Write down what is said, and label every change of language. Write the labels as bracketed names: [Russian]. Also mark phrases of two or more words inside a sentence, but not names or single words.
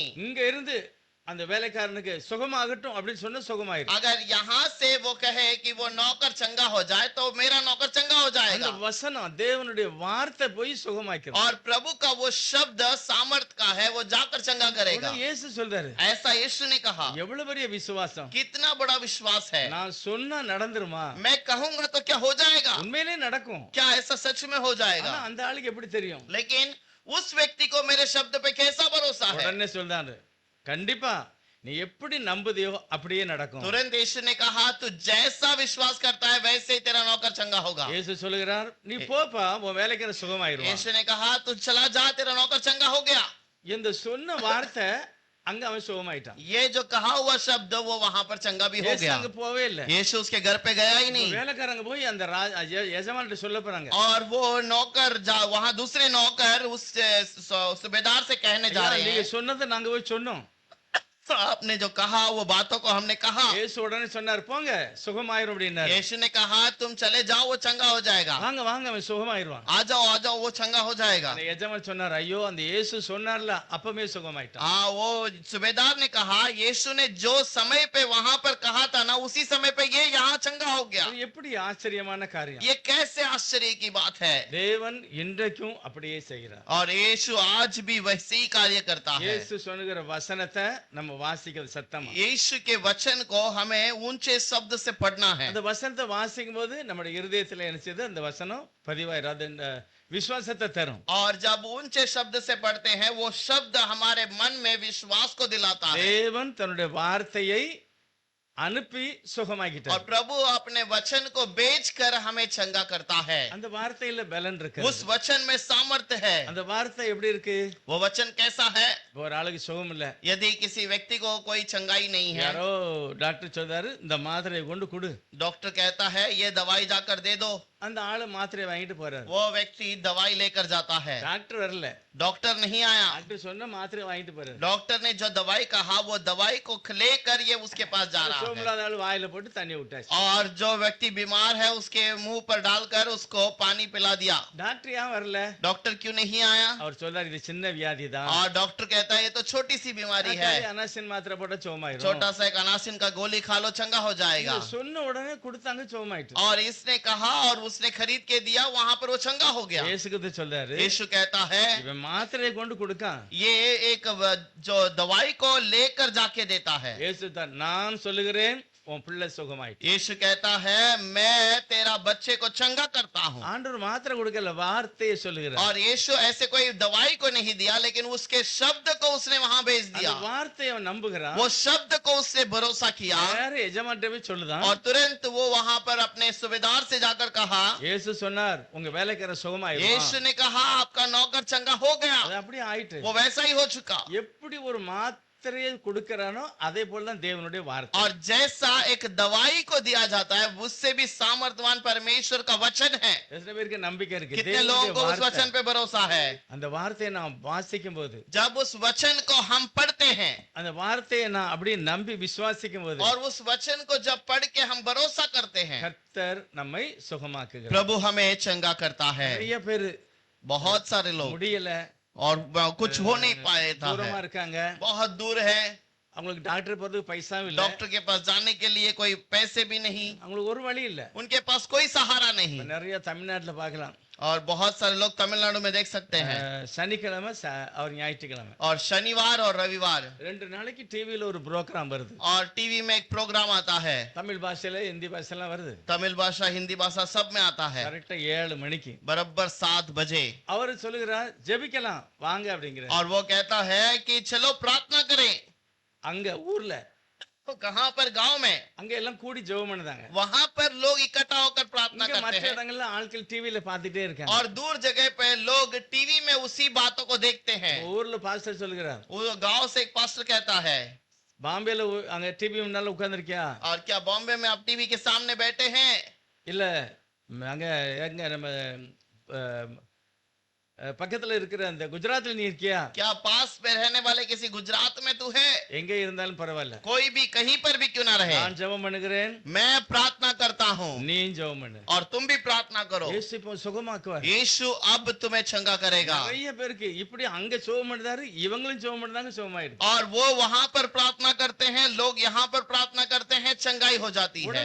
[Tamil] இங்க இருந்து அந்த வேலைக்காரனுக்கு சுகமாகட்டும் அப்படின்னு சொன்ன சுகமாயிரும். [Hindi] अगर यहाँ से वो कहे कि वो नौकर चंगा हो जाए तो मेरा नौकर चंगा हो [Tamil] அந்த [Hindi] जाएगा। [Tamil] வசனம் தேவனுடைய வார்த்தை போய் சுகமாக்கிறது. [Hindi] और प्रभु का वो शब्द सामर्थ का है, वो जाकर चंगा करेगा। [Tamil] உடனே இயேசு சொல்றாரு, [Hindi] ऐसा यीशु ने कहा। [Tamil] எவ்வளவு பெரிய விசுவாசம், [Hindi] कितना बड़ा विश्वास है, [Tamil] நான் சொன்னா நடந்துருமா, [Hindi] मैं कहूंगा तो क्या हो जाएगा? [Tamil] உண்மையிலே நடக்கும், [Hindi] क्या ऐसा सच में हो [Tamil] ஆனா [Hindi] जाएगा? [Tamil] அந்த ஆளுக்கு எப்படி தெரியும், [Hindi] लेकिन उस व्यक्ति को मेरे शब्द पे कैसा भरोसा है? [Tamil] உடனே சொல்றாரு, கண்டிப்பா நீ எப்படி நம்புதியோ அப்படியே நடக்கும். [Hindi] तुरंत यीशु ने कहा, तू जैसा विश्वास करता है वैसे ही तेरा नौकर चंगा होगा। [Tamil] இயேசு சொல்லுகிறார், நீ போப்பா உன் வேலைக்கு சுகமாயிருவான். [Hindi] यीशु ने कहा, तू चला जा, तेरा नौकर चंगा हो गया। [Tamil] இந்த சொன்ன வார்த்தை அங்க அவன் சுகமாயிட்டான். [Hindi] ये जो कहा हुआ शब्द वो वहां पर चंगा भी हो [Tamil] இயேசு [Hindi] गया। [Tamil] அங்க போவே இல்ல, [Hindi] यीशु उसके घर पे गया ही नहीं। [Tamil] வேலைக்காரங்க போய் அந்த எஜமான்கிட்ட சொல்ல போறாங்க, [Hindi] और वो नौकर वहां दूसरे नौकर उस सूबेदार से कहने जा रहे [Tamil] நீங்க [Hindi] हैं, [Tamil] சொன்னதை நாங்க போய் சொன்னோம். [Hindi] तो आपने जो कहा वो बातों को हमने कहा। [Tamil] இயேசு உடனே சொன்னார், போங்க சுகமாயிரும் அப்படின்னாரு. [Hindi] यीशु ने कहा, तुम चले जाओ, वो चंगा हो जाएगा। [Tamil] வாங்க வாங்க அவன் சுகமாயிருவான். [Hindi] आ जाओ, वो चंगा हो जाएगा। [Tamil] அந்த எஜமான் சொன்னார், ஐயோ அந்த இயேசு சொன்னார்ல அப்பமே சுகமாயிட்டான். [Hindi] हाँ, वो सूबेदार ने कहा, यीशु ने जो समय पे वहां पर कहा था ना, उसी समय पे ये यहाँ चंगा हो गया। [Tamil] இது எப்படி ஆச்சரியமான காரியம், [Hindi] ये कैसे आश्चर्य की बात है। [Tamil] தேவன் இன்றைக்கும் அப்படியே செய்கிறார். [Hindi] और यीशु आज भी वैसे ही कार्य करता है। [Tamil] இயேசு சொன்னுகிற வசனத்தை நம்ம வாசிக்கிறது சத்தமா, [Hindi] यीशु के वचन को हमें ऊंचे शब्द से पढ़ना है। [Tamil] அந்த வசனத்தை வாசிக்கும் போது நம்முடைய இருதயத்துல என்ன செய்யுது, அந்த வசனம் பதிவாயிராது, விசுவாசத்தை தரும். [Hindi] और जब ऊंचे शब्द से पढ़ते हैं वो शब्द हमारे मन में विश्वास को दिलाता है। [Tamil] தேவன் தன்னுடைய வார்த்தையை அனுப்பி சுகமாக்கிட்டார். [Hindi] और प्रभु अपने वचन को बेचकर हमें चंगा करता है। [Tamil] அந்த வார்த்தையில பலன் இருக்கு, [Hindi] उस वचन में सामर्थ्य है। [Tamil] அந்த வார்த்தை எப்படி இருக்கு, [Hindi] वो वचन कैसा है? [Tamil] ஒரு ஆளுக்கு சுகம் இல்ல, [Hindi] यदि किसी व्यक्ति को कोई चंगाई नहीं है, [Tamil] யாரோ டாக்டர் சொல்றாரு இந்த மாத்திரையை கொண்டு கொடு, [Hindi] डॉक्टर कहता है ये दवाई जाकर दे दो, [Tamil] அந்த ஆளு மாத்திரையை வாங்கிட்டு போறாரு, [Hindi] वो व्यक्ति दवाई लेकर जाता है। [Tamil] டாக்டர் வரல, [Hindi] डॉक्टर नहीं आया, [Tamil] டாக்டர் சொன்ன மாத்திரை வாங்கிட்டு போறாரு, [Hindi] डॉक्टर ने जो दवाई कहा वो दवाई को लेकर ये उसके पास जा रहा है। [Tamil] சுகமில்லாத ஆளு வாயில போட்டு தண்ணி விட்டாச்சு. [Hindi] और जो व्यक्ति बीमार है उसके मुंह पर डालकर उसको पानी पिला दिया। [Tamil] டாக்டர் ஏன் வரல, [Hindi] डॉक्टर क्यों नहीं आया? [Tamil] அவர் சொல்றாரு இது சின்ன வியாதி தான், [Hindi] और डॉक्टर कहता है ये तो छोटी सी बीमारी है, [Tamil] அனாசின் மாத்திரை போட்டா சுகமாயிரும். [Hindi] छोटा सा एक अनासिन का गोली खा लो चंगा हो जाएगा। [Tamil] சொன்ன உடனே கொடுத்தாங்க சுகமாயிட்டு. [Hindi] और इसने कहा और उसने खरीद के दिया, वहां पर वो चंगा हो गया। [Tamil] இயேசுகிறிஸ்து சொல்றாரு, [Hindi] यीशु कहता है [Tamil] இவன் மாத்திரையை கொண்டு கொடுக்கான். [Hindi] ये एक जो दवाई को लेकर जाके देता है। [Tamil] இயேசு தான், நான் சொல்லுகிறேன் உன் பிள்ளை சுகமாயிட்டு. [Hindi] यीशु कहता है मैं तेरा बच्चे को चंगा करता हूँ। [Tamil] ஆண்டவர் மாத்திரை கொடுக்கல, வார்த்தையை சொல்லுகிறார். [Hindi] और यीशु ऐसे कोई दवाई को नहीं दिया, लेकिन उसके शब्द को उसने वहां भेज दिया। [Tamil] அந்த வார்த்தையை அவன் நம்புகிறான். [Hindi] वो शब्द को उसने भरोसा किया [Tamil] வேற எஜமான்ட்ட போய் சொல்லுதான். [Hindi] और तुरंत वो वहां पर अपने सूबेदार से जाकर कहा, [Tamil] இயேசு சொன்னார், உங்க வேலைக்காரன் சுகமாயிடுவான். [Hindi] यीशु ने कहा आपका नौकर चंगा हो गया। [Tamil] அது அப்படியே ஆயிட்டு. [Hindi] वो वैसा ही हो चुका। [Tamil] எப்படி ஒரு மாத்திரையை கொடுக்கறானோ அதே போல தான் தேவனுடைய வார்த்தை. [Hindi] और जैसा एक दवाई को दिया जाता है, उससे भी सामर्थ्यवान परमेश्वर का वचन है। [Tamil] எத்தனை பேருக்கு நம்பிக்கை இருக்கு? [Hindi] कितने लोगों को उस वचन पे भरोसा है? [Tamil] அந்த வார்த்தையை நாம் வாசிக்கும் போது, [Hindi] जब उस वचन को हम पढ़ते हैं [Tamil] அந்த வார்த்தையை நான் அப்படியே நம்பி விசுவாசிக்கும் போது, [Hindi] और उस वचन को जब पढ़ के हम भरोसा करते हैं, [Tamil] கர்த்தர் நம்மை சுகமாக்குகிறார். [Hindi] प्रभु हमें चंगा करता है। [Tamil] நிறைய பேர் [Hindi] बहुत सारे लोग [Tamil] முடியல, [Hindi] और कुछ हो नहीं पाए था, [Tamil] தூரமா இருக்காங்க, [Hindi] बहुत दूर है, [Tamil] அவங்களுக்கு டாக்டர் போறதுக்கு பைசாவும் இல்ல, [Hindi] डॉक्टर के पास जाने के लिए कोई पैसे भी नहीं, [Tamil] அவங்களுக்கு ஒரு வழி இல்ல. [Hindi] उनके पास कोई सहारा नहीं। [Tamil] நிறைய தமிழ்நாட்டுல பார்க்கலாம். [Hindi] और बहुत सारे लोग तमिलनाडु में देख सकते हैं। [Tamil] சனிக்கிழமை और ஞாயிற்றுக்கிழமை [Hindi] और शनिवार और रविवार [Tamil] 2 நாளைக்கு டிவில ஒரு ப்ரோகிராம் வருது. [Hindi] और टीवी में एक प्रोग्राम आता है, [Tamil] தமிழ் பாஷையில ஹிந்தி பாஷைலாம் வருது. [Hindi] तमिल भाषा हिंदी भाषा सब में आता है, [Tamil] கரெக்டா 7 மணிக்கு [Hindi] बराबर 7 बजे। [Tamil] அவர் சொல்லுகிறார், ஜெபிக்கலாம் வாங்க அப்படிங்கிறார். [Hindi] और वो कहता है कि चलो प्रार्थना करें। [Tamil] அங்க ஊர்ல, [Hindi] तो कहां पर? गांव में। [Tamil] அங்க எல்லாம் கூடி ஜெபம் பண்ணுதாங்க. [Hindi] वहां पर लोग इकट्ठा होकर प्रार्थना [Tamil] இங்க [Hindi] करते [Tamil] மற்ற [Hindi] हैं [Tamil] இடங்கள்ல ஆட்கள் டிவில பாத்துட்டே இருக்காங்க. [Hindi] और दूर जगह पे लोग टीवी में उसी बातों को देखते हैं। [Tamil] ஊர்ல பாஸ்டர் சொல்லுகிறார், [Hindi] वो गांव से एक पास्टर कहता है, [Tamil] பாம்பேல அங்க டிவி முன்னால உட்கார்ந்திருக்கியா? [Hindi] और क्या बॉम्बे में आप टीवी के सामने बैठे हैं? [Tamil] இல்ல அங்க எங்க நம்ம பக்கத்துல இருக்கிற அந்த குஜராத்ல நீ இருக்கியா? [Hindi] क्या पास में रहने वाले किसी गुजरात में तू है? [Tamil] எங்க இருந்தாலும் பரவாயில்ல, [Hindi] कोई भी कहीं पर भी क्यों ना रहे, [Tamil] நான் ஜெபம் பண்ணுகிறேன், [Hindi] मैं प्रार्थना करता हूँ [Tamil] நீ ஜெபம் பண்ணு. [Hindi] और तुम भी प्रार्थना करो। [Tamil] இயேசு இப்போ சுகமாக்குவார். [Hindi] यीशु अब तुम्हें चंगा करेगा। [Tamil] நிறைய பேருக்கு இப்படி அங்க சுகம் பண்ணுறாரு, இவங்களும் சுகம் பண்ணுறாங்க, சுகமாயிடுது. [Hindi] और वो वहां पर प्रार्थना करते हैं, लोग यहाँ पर प्रार्थना करते हैं, चंगाई हो जाती है